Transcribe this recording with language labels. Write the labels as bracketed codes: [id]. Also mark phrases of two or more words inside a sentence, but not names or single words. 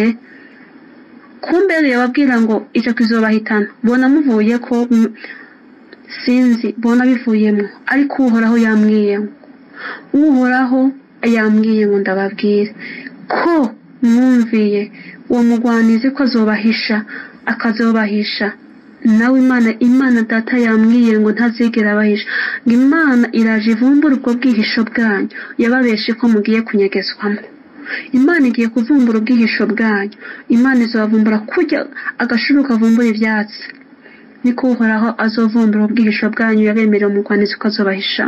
[rn] Kumbere yababwira ngo ico kizobahitana, bona muvuye ko sinzi, bona bivuyemo, ariko uhoraho yambwiye ngo ndababwira ko mwumviye uwo mugwanizi ko akazobahisha. Nawe Imana data yambwiye ngo ntazigera abahisha, ngo Imana iraje ivumbura ubwo bwihisho bwanyu yababeshe ko mugiye kunyegezwamo. Imana igiye kuvumbura ubwihisho bwanyu. Imana izobavumbura kujya agashuru kavumbura ivyatsi, niko uhoraho azovumbura ubwihisho bwanyu yabemerera umugwanizi ko azobahishamo.